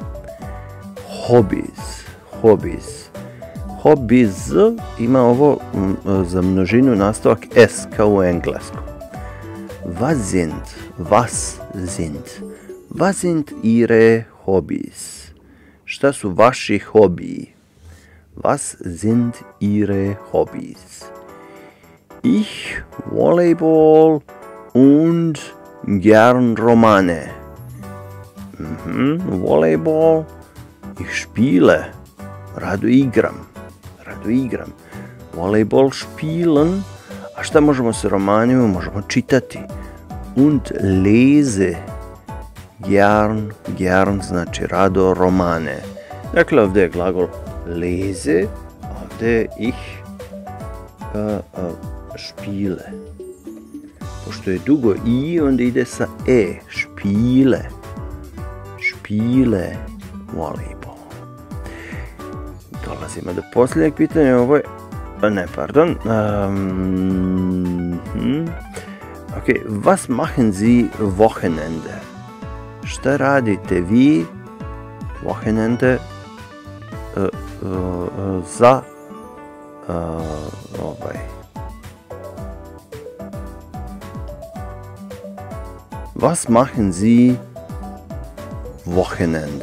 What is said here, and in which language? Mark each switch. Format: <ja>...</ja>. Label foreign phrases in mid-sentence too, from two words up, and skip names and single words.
<bs>Hobbies ima ovo za množinu nastavak S kao u engleskom.</bs> <de>Was sind Ihre Hobbys?</de> <bs>Šta su vaši hobiji?</bs> <de>Was sind Ihre Hobbys? Ich Volleyball und gern Romane. Volleyball. Ich spiele.</de> <bs>Rado igram.</bs> <de>Volleyball spielen.</de> <bs>A šta možemo sa romanima? Možemo čitati.</bs> <de>Und lese.</de> <bs>Gern znači rado romane. Dakle, ovdje je glagol lese, ovdje je</bs> <de>ich spiele.</de> <bs>Pošto je dugo i, onda ide sa e.</bs> <de>Spiele volleyball.</de> <bs>Dolazimo do posljednjeg pitanja.</bs> <de>Was machen Sie Wochenende?</de> <bs>Šta radite vi Wochenende za</bs> <de>Was machen Sie Wochenende?</de>